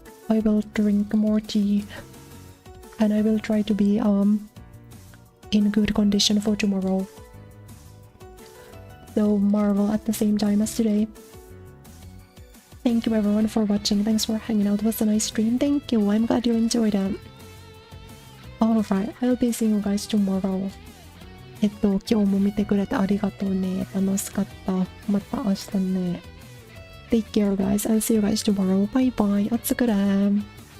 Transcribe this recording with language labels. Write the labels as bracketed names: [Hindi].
[English] I will drink more tea and I will try to be in good condition for tomorrow. So Marvel at the same time as today. Thank you everyone for watching. Thanks for hanging out. It was a nice stream. Thank you. I'm glad you enjoyed it. Alright, I'll be seeing you guys tomorrow. [Japanese] 今日も見てくれてありがとうね。楽しかった。また明日ね。 [English] Take care guys. I'll see you guys tomorrow. Bye bye. [Japanese] おつくれ。